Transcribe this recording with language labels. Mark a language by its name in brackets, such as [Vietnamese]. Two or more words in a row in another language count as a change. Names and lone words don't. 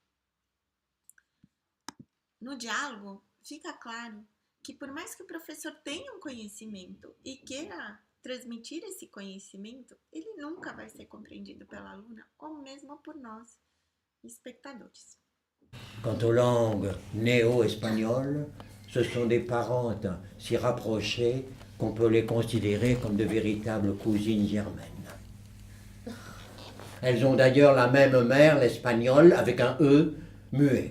[Portuguese] No diálogo, fica claro que por mais que o professor tenha um conhecimento e queira transmitir esse conhecimento, ele nunca vai ser compreendido pela aluna ou mesmo por nós, espectadores. [French] Quant aux langues néo-espagnoles, ce sont des parentes si rapprochées qu'on peut les considérer comme de véritables cousines germaines. Elles ont d'ailleurs la même mère, l'espagnol, avec un E muet.